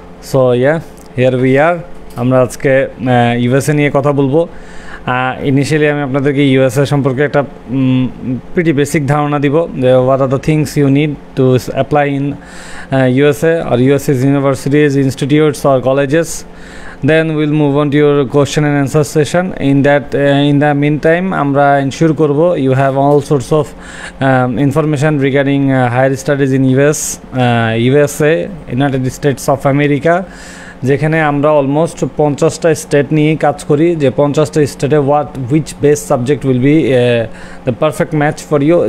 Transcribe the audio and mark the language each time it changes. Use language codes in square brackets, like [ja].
[en] So here we are. [bn] আমরা আজকে USA নিয়ে কথা বলবো। [en] initially [bn] আমি আপনাদেরকে ইউএসএ সম্পর্কে একটা প্রিটি বেসিক ধারণা দিব যে [en] What are the things you need to apply in USA or US's universities, institutes or colleges. Then we'll move on to your question and answer session. In the meantime, আমরা ensure করব you have all sorts of information regarding higher studies in USA, United States of America, [bn] যেখানে আমরা almost 50টা state নিয়ে কাজ করি, যে 50টা স্টেটে [en] Which best subject will be the perfect match for you.